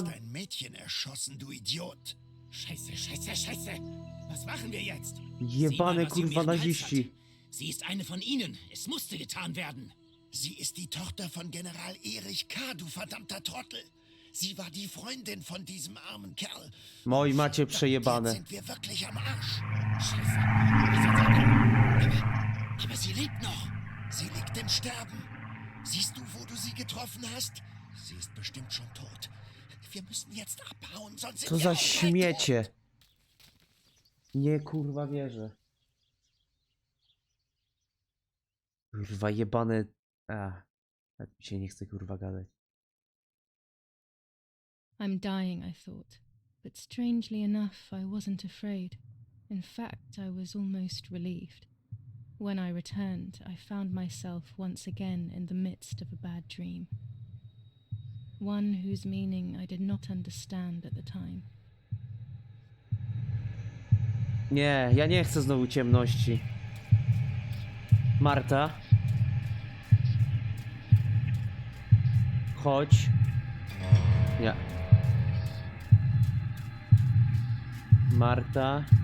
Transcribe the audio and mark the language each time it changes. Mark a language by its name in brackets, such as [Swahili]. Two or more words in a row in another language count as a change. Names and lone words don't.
[German] ein Mädchen erschossen, du Idiot! Scheiße, scheiße, scheiße! Was machen wir jetzt? Sieh mal, [Polish] Jebane [German] was sie um [Polish] kurwa [German] ihren Hals [Polish] naziści. [German] hat. Sie ist eine von ihnen. Es musste getan werden. Sie ist die Tochter von General Erich K., du verdammter Trottel. Sie war die Freundin von diesem armen Kerl. [Polish] Moi macie [German] Jetzt [Polish] przejebane. [German] sind wir wirklich am Arsch. Scheiße. Aber sie lebt noch. Sie liegt im Sterben. Siehst du, wo du sie getroffen hast? Sie ist bestimmt schon tot. Wir müssen jetzt abhauen, sonst sind [Polish] Co [German] wir [Polish] za [German] auch bald [Polish] śmiecie. Nie, kurwa, wierzę. Kurwa, jebane... Nawet mi się nie chce, kurwa, gadać. [English] I'm dying, I thought, but strangely enough, I wasn't afraid. In fact, I was almost relieved. When I returned, I found myself once again in the midst of a bad dream. One whose meaning I did not understand at the time. [Polish] Nie, ja nie chcę znowu ciemności. Marta? Chodź. Nie. Marta.